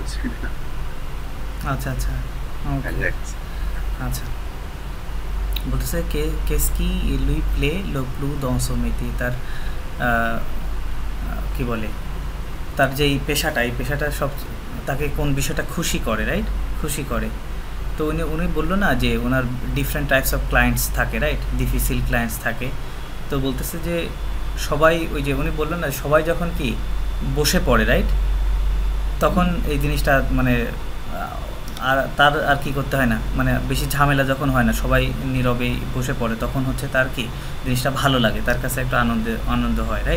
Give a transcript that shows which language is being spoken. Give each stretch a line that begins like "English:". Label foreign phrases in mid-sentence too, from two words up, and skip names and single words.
Bangla: আচ্ছা বলতেছে
French: qu'est-ce qui lui plaît le plus dans son métier,
Bangla: তার কি বলে তার যে এই পেশাটা সব তাকে কোন বিষয়টা খুশি করে, রাইট? খুশি করে। তো উনি বললো না যে ওনার
English: different types of clients
Bangla: থাকে, রাইট? ডিফিসিল ক্লায়েন্টস থাকে। তো বলতেছে যে সবাই ওই যে উনি বললো না সবাই যখন কি বসে পড়ে, রাইট, তখন এই জিনিসটা মানে তার আর কি করতে হয় না, মানে বেশি ঝামেলা যখন হয় না, সবাই নীরবেই বসে পড়ে, তখন হচ্ছে তার কি জিনিসটা ভালো লাগে, তার কাছে একটা আনন্দ হয়, রাইট?